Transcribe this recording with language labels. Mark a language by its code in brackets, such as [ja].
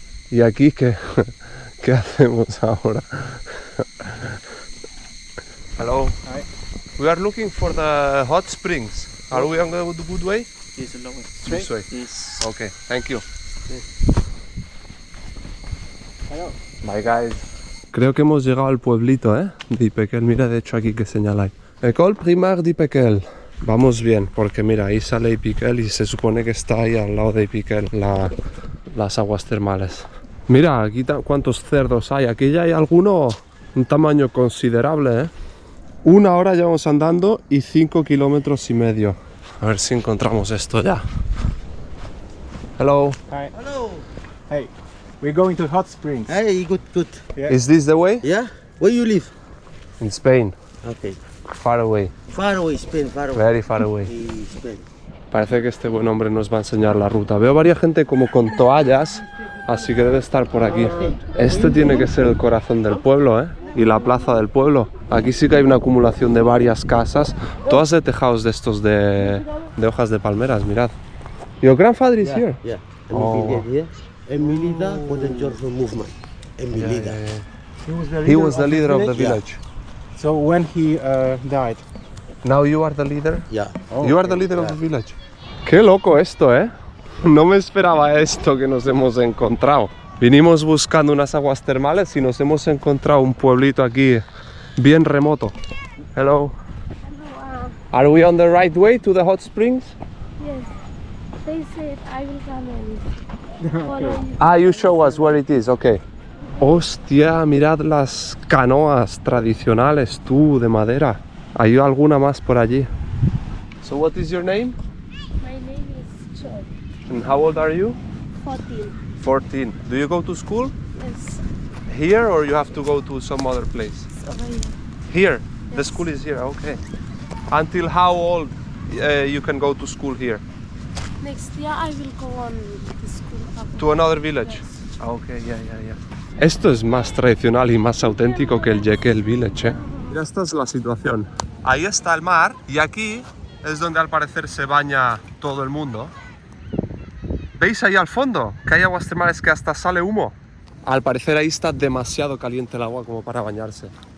[es] ¿Y aquí qué, qué hacemos ahora? [en] Hello. Hi. We are looking for the hot springs. Are we on the good way? Yes, the lowest. This way. Yes. Okay, thank you. Hello. Bye guys. [es] Creo que hemos llegado al pueblito, de Ipequel. Mira, de hecho aquí que señala ahí. École primaire d'Ipequel. Vamos bien, porque mira, ahí sale Ipequel y se supone que está ahí al lado de Ipequel las aguas termales. Mira, aquí cuántos cerdos hay. Aquí ya hay alguno un tamaño considerable, 1 hora llevamos andando y 5,5 kilómetros. A ver si encontramos esto ya. [en] Hello. Hi. Hello. Hey, we're going to hot springs. Hey, good. Yeah. Is this the way? Yeah? Where you live? In Spain. Okay. Far away. Far away, Spain, far away. Very far away. Spain. [es] Parece que este buen hombre nos va a enseñar la ruta. Veo varias gente como con toallas, así que debe estar por aquí. Este tiene que ser el corazón del pueblo, y la plaza del pueblo. Aquí sí que hay una acumulación de varias casas, todas de tejados de estos de hojas de palmeras, mirad. [en] Your grandfather is here? Yeah. Oh. Here. Emilida for the Georgia movement. Emilida. He was the leader of the village. So when he died. Now you are the leader? Yeah. Oh, You are the leader of the village. [es] Qué loco esto, No me esperaba esto que nos hemos encontrado. Vinimos buscando unas aguas termales y nos hemos encontrado un pueblito aquí bien remoto. [en] Hello. Are we on the right way to the hot springs? Yes, they said I will come and follow you. Ah, you show us where it is, okay. [es] Hostia, mirad las canoas tradicionales, tú, de madera. Hay alguna más por allí. [en] So what is your name? My name is Choi, And how old are you? 14. 14. Do you go to school? Yes, Here or you have to go to some other place? it's over here. Here? The Yes. school is here, okay. Until how old you can go to school here? Next year I will go on to school. Papa. To another village? Yes. Okay, yeah. [es] Esto es más tradicional y más auténtico que el Jekyll Village, Mira, esta es la situación. Ahí está el mar y aquí es donde al parecer se baña todo el mundo. ¿Veis ahí al fondo? Que hay aguas termales que hasta sale humo. Al parecer ahí está demasiado caliente el agua como para bañarse.